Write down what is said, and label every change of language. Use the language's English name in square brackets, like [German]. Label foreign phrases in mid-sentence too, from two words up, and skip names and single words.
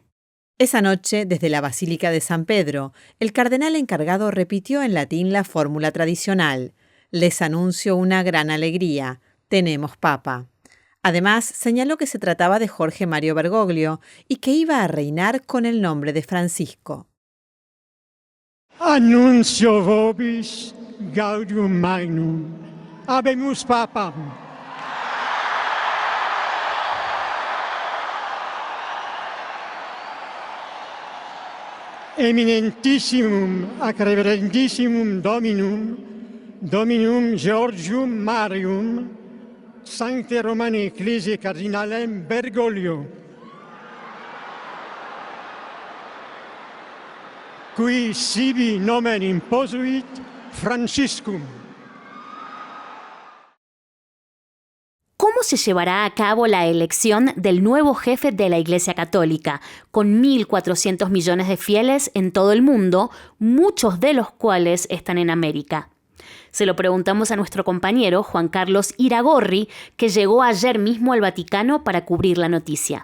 [Spanish] Esa noche, desde la Basílica de San Pedro, el cardenal encargado repitió en latín la fórmula tradicional: les anuncio una gran alegría, tenemos Papa. Además, señaló que se trataba de Jorge Mario Bergoglio y que iba a reinar con el nombre de Francisco. [Latin] Annuncio vobis gaudium magnum, habemus papam. Eminentissimum ac reverendissimum Dominum Georgium Marium, Sancte Romani Ecclesiae Cardinalem Bergoglio, qui sibi nomen imposuit Franciscum. [Spanish] ¿Cómo se llevará a cabo la elección del nuevo jefe de la Iglesia Católica, con 1.400 millones de fieles en todo el mundo, muchos de los cuales están en América? Se lo preguntamos a nuestro compañero Juan Carlos Iragorri, que llegó ayer mismo al Vaticano para cubrir la noticia.